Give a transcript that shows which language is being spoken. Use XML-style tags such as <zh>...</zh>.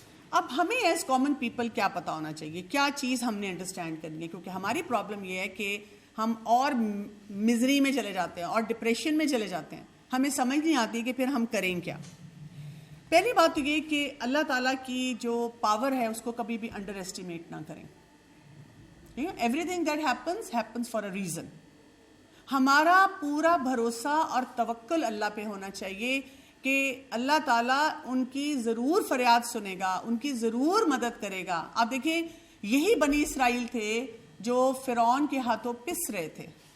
<ur>اب ہمیں</ur> <en>as common people</en> <ur>کیا پتا ہونا چاہیے، کیا چیز ہم نے انڈرسٹینڈ کرنی ہے، کیونکہ ہماری پرابلم یہ ہے کہ ہم اور مزری میں چلے جاتے ہیں اور ڈپریشن میں چلے جاتے ہیں. ہمیں سمجھ نہیں آتی کہ پھر ہم کریں کیا. پہلی بات تو یہ کہ اللہ تعالیٰ کی جو پاور ہے اس کو کبھی بھی انڈر ایسٹیمیٹ نہ کریں.</ur> <en>Everything that happens for a reason.</en> <ur>ہمارا پورا بھروسہ اور توکل اللہ پہ ہونا چاہیے کہ اللہ تعالیٰ ان کی ضرور فریاد سنے گا، ان کی ضرور مدد کرے گا. آپ دیکھیں یہی بنی اسرائیل تھے جو فرعون کے ہاتھوں پس رہے تھے.</ur>